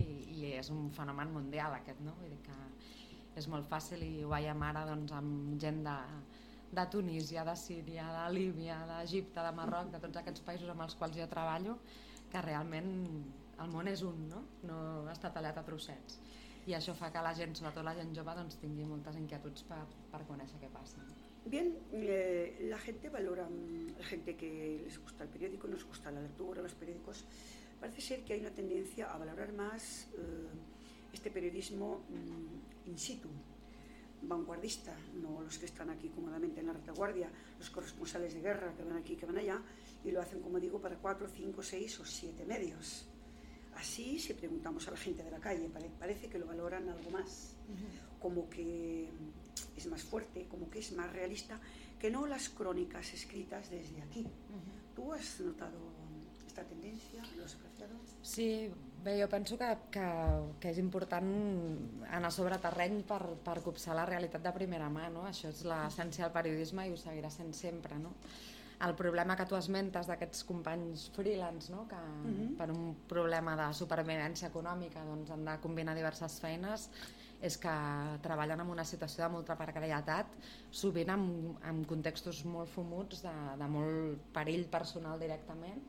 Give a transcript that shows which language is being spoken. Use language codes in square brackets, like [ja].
[ca] I és un fenomen mundial aquest, no? Vull dir que és molt fàcil i ho veiem ara doncs, amb gent de Tunísia, de Síria, de Líbia, d'Egipte, de Marroc, de tots aquests països amb els quals jo treballo, que realment el món és un, no? No està tallat a trossets. I això fa que la gent, sobretot la gent jove, doncs, tingui moltes inquietuds per conèixer què passa. [es] Bien, la gente valora, la gente que les gusta el periódico, nos gusta la lectura, los periódicos, parece ser que hay una tendencia a valorar más este periodismo in situ, vanguardista, no los que están aquí cómodamente en la retaguardia, los corresponsales de guerra que van aquí, que van allá, y lo hacen, como digo, para 4, 5, 6 o 7 medios. Así, si preguntamos a la gente de la calle, parece que lo valoran algo más, como que es más fuerte, como que es más realista, que no las crónicas escritas desde aquí. ¿Tú has notado esta tendencia? ¿Lo has apreciado? [ca] Sí, bé, jo penso que és important anar sobre terreny per copsar la realitat de primera mà, no? Això és l'essència del periodisme i ho seguirà sent sempre, no? El problema que tu esmentes d'aquests companys freelance, no? Que per un problema de supervivència econòmica doncs, han de combinar diverses feines, és que treballen en una situació de molta precarietat, sovint amb contextos molt fumuts, de molt perill personal directament,